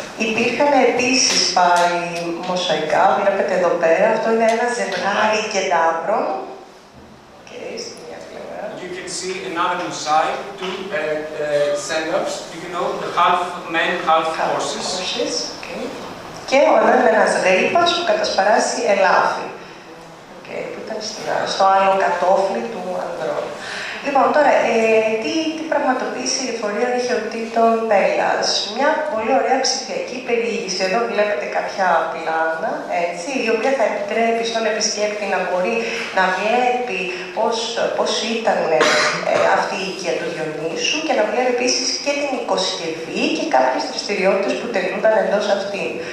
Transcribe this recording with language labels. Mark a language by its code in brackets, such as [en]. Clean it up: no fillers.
[el] Υπήρχαν επίσης πάλι μοσαϊκά, βλέπετε εδώ πέρα, αυτό είναι ένα ζευγάρι κεντάβρων. Στη μια πλευρά. [en] You can see another mosaic, two stand-ups, you know, half men, half horses. [el] Και ο ένας γρήπας που κατασπαράσει ελάφι. Που ήταν στο άλλο κατόφλι του ανδρών. Λοιπόν, τώρα, τι πραγματοποίησε η εφορία αρχαιοτήτων Πέλλας. Μια πολύ ωραία ψηφιακή περιήγηση. Εδώ βλέπετε κάποια πλάνα, έτσι, η οποία θα επιτρέπει στον επισκέπτη να μπορεί να βλέπει πώς ήταν αυτή η οικία του Διονύσου και να βλέπει επίσης και την οικοσκευή και κάποιες δραστηριότητες που τελούνταν εντός αυτήν.